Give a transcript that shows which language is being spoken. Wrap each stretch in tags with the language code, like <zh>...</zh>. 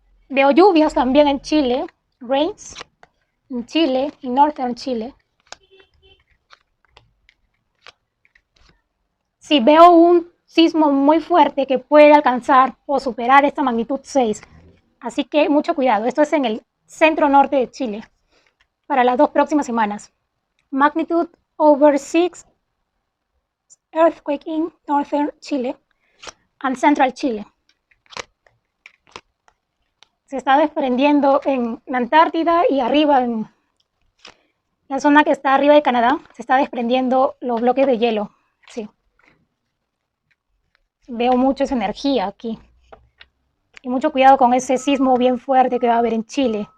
<es>Veo lluvias también en Chile, rains en Chile y northern Chile. Sí, veo un sismo muy fuerte que puede alcanzar o superar esta magnitud 6. Así que mucho cuidado. Esto es en el centro norte de Chile para las 2 próximas semanas.</es> <en>Magnitude over 6 earthquake in northern Chile and central Chile.</en> <es>Se está desprendiendo en la Antártida y arriba en la zona que está arriba de Canadá. Se está desprendiendo los bloques de hielo. Sí. Veo mucha esa energía aquí. Y mucho cuidado con ese sismo bien fuerte que va a haber en Chile.</es>